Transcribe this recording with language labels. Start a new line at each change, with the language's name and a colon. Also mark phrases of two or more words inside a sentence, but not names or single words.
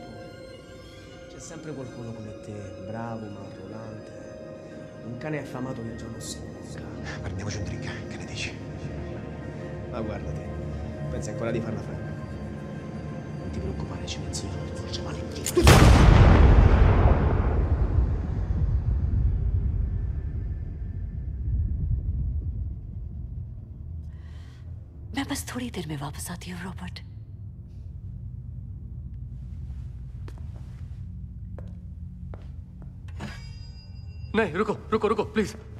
Italian: C'è sempre qualcuno come te, bravo ma arrogante. Un cane affamato che già non si mosca. Prendiamoci un drink, che ne dici? Ma guarda te, pensi ancora di farla franca? Non ti preoccupare, ci penso io, non ti faccio male.
Hindi: मैं बस थोड़ी देर में वापस आती हूँ रॉबर्ट। नहीं, रुको रुको रुको प्लीज।